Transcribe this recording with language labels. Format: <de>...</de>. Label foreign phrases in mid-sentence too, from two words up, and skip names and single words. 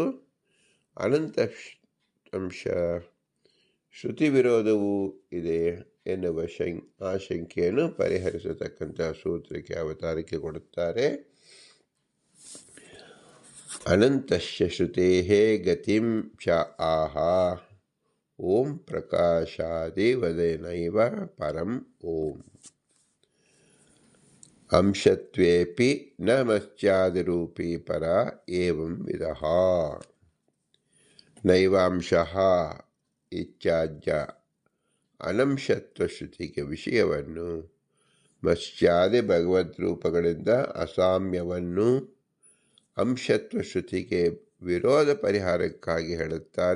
<kn>ಅನಂತ ಅಂಶ ಶ್ರುತಿ ವಿರೋಧವೂ ಇದೆ ಎನ್ನುವ ಆಶಂಕೆಯನ್ನು ಪರಿಹರಿಸತಕ್ಕಂಥ ಸೂತ್ರಕ್ಕೆ ಅವತಾರಕ್ಕೆ ಕೊಡುತ್ತಾರೆ.</kn> <sa>ಅನಂತಶ್ಯ ಶ್ರುತೇಃ ಗತಿಂ ಚ ಆಹ ಓಂ ಪ್ರಕಾಶಾದೇವದೇನೈವ ಪರಂ ಓಂ ಅಂಶತ್ವೇಪಿ ನ ಮತ್ಸ್ಯಾದಿರೂಪಿ ಪರ ಏವಂ ವಿದಃ ನೈವಾಂಶಃ ಇತ್ಯಾಜ್ಯ</sa> <kn>ಅನಂಶತ್ವ ಶ್ರುತಿಗೆ ವಿಷಯವನ್ನು ಮತ್ಸ್ಯಾದಿ ಭಗವದ್ರೂಪಗಳಿಂದ ಅಸಾಮ್ಯವನ್ನು ಅಂಶತ್ವ ಶ್ರುತಿಗೆ ವಿರೋಧ ಪರಿಹಾರಕ್ಕಾಗಿ ಹೇಳುತ್ತಾರೆ.</kn>